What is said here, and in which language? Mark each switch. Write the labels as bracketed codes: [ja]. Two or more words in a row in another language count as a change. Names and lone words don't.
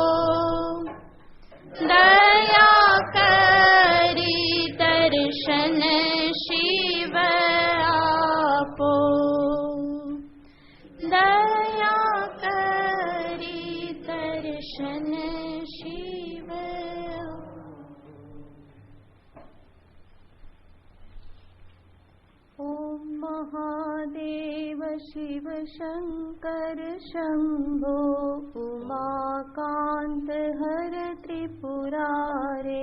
[gu] દયા કરી દર્શન શિવ આપો। દયા કરી દર્શન શિવ। [sa] ओम महादेव शिव शंकर शंभो उमाकांत हर त्रिपुरारे।